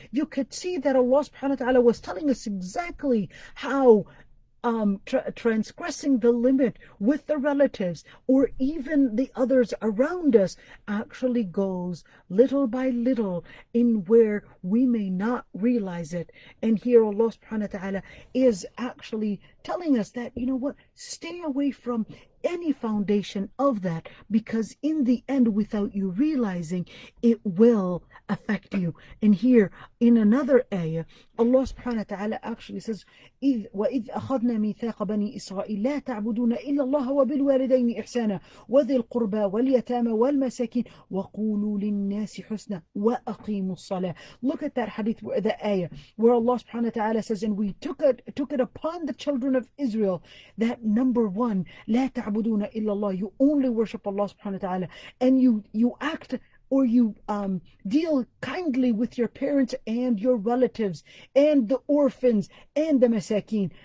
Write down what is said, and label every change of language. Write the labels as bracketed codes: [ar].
[en] You could see that Allah subhanahu wa ta'ala was telling us exactly how transgressing the limit with the relatives or even the others around us actually goes little by little in where we may not realize it. And here Allah subhanahu wa ta'ala is actually telling us that, you know what, stay away from any foundation of that, because in the end, without you realizing, it will affect you. [ar] And here in another ayah, Allah subhanahu wa ta'ala actually says, وَإِذْ أَخَذْنَا مِيثَاقَ بَنِي إِسْرَائِيلَ لَا تَعْبُدُونَ إِلَّا اللَّهَ وَبِالْوَالِدَيْنِ إِحْسَانًا وَذِي الْقُرْبَى وَالْيَتَامَى وَالْمَسَاكِينِ وَقُولُوا لِلنَّاسِ حُسْنًا وَأَقِيمُوا الصَّلَاةَ. [en] Look at that hadith, the ayah, where Allah subhanahu wa ta'ala says, and we took it upon the children of Israel that number one, لا تعبدون إلا الله, you only worship Allah subhanahu wa ta'ala, and you act or you deal kindly with your parents and your relatives and the orphans and the masakin.